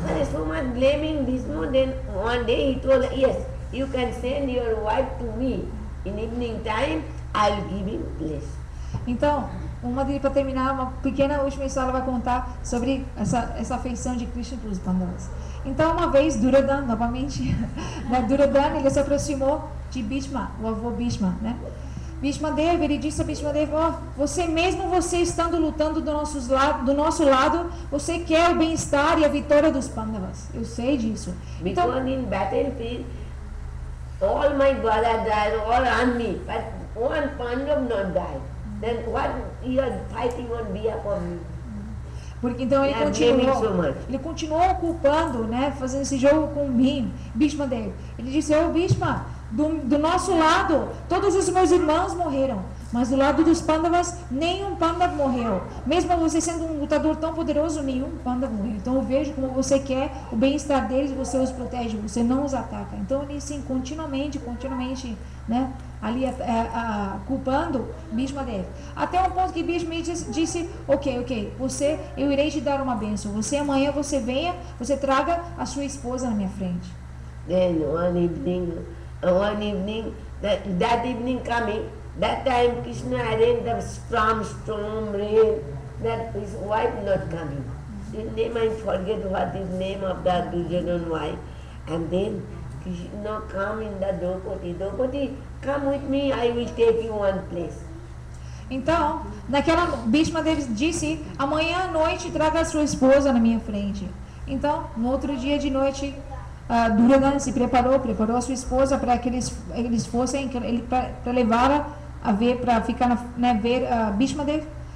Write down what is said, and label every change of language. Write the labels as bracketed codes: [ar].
[en] So much blaming Bhishma, then one day he told, yes, you can send your wife to me in evening time, I will give him place. [pt] Então, para terminar, uma pequena última história vai contar sobre essa afeição de Krishna para os Pandavas. Então, uma vez, Duryodhana, novamente, né, Duryodhana, ele se aproximou de Bhishma, o avô Bhishma, né? Bhishma Deva, ele disse a Bhishma Deva, você estando lutando do nosso lado, você quer o bem-estar e a vitória dos Pandavas. Eu sei disso. [en] Because [pt] então, [en] in battlefield, all my brothers died, all army, but one Pandav not died. Then what you are fighting on behalf of me? [pt] Porque então ele continuou culpando, né, fazendo esse jogo com Bhishma Deva. Ele disse, Bhishma, do nosso lado, todos os meus irmãos morreram, mas do lado dos Pandavas, nenhum Pandava morreu. Mesmo você sendo um lutador tão poderoso, nenhum Pandava morreu. Então eu vejo como você quer o bem-estar deles e você os protege, você não os ataca. Então ele sim, continuamente, né, ali culpando Bhishma Deva. Até um ponto que Bhishma disse, ok, eu irei te dar uma bênção. Amanhã você venha, você traga a sua esposa na minha frente. [en] Then one evening, that evening coming, that time Krishna arranged the storm, rain, that his wife not coming. His name I forget what is name of that Duryodhana wife. And then Krishna come in the Draupadi, come with me, I will take you one place. [pt] Então, Bhishma disse, amanhã à noite traga a sua esposa na minha frente. Então, no outro dia de noite, Duryodhana se preparou a sua esposa para que eles fossem, para levá-la a ver, para ficar ver Bhishma Deva.